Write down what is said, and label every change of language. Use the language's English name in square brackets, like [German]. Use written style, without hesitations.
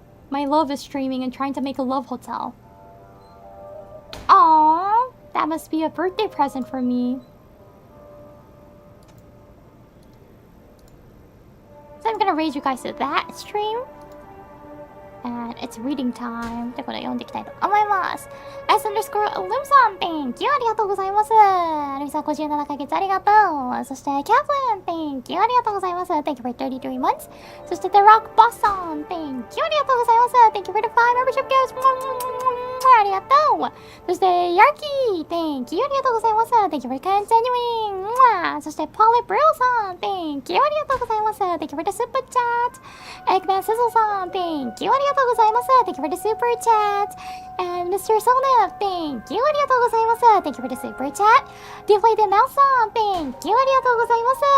[English] My love is streaming and trying to make a love hotel. Aww, that must be a birthday present for me. So I'm gonna raise you guys to that stream. And it's reading time. [Japanese] ということで読んでいきたいと思います。 S underscore Lumさん、 [English] Thank you [Japanese] ありがとうございます。ルミさん57ヶ月ありがとう。そして [English] Kaplan Thank you [Japanese] ありがとうございます。 [English] Thank you for 33 months. [Japanese] そして The Rock Boss さん [English] Thank you [Japanese] ありがとうございます。 [English] Thank you for the 5 membership gifts. [Japanese] ありがとう。そして Yarky [English] Thank you [Japanese] ありがとうございます。 [English] Thank you for continuing. [Japanese] そして [English] Polly Brill さん Thank you [Japanese] ありがとうございます。 [English] Thank you for the super chat. Eggman Sizzle さん Thank you [Japanese] ありがとうございます。 [English] Thank you for the super chat. And Mr. Sona, thank you [Japanese] ありがとうございます。 [English] Thank you for the super chat. [Japanese] Deflated Mouse さん [English] Thank you [Japanese] ありがとうございます。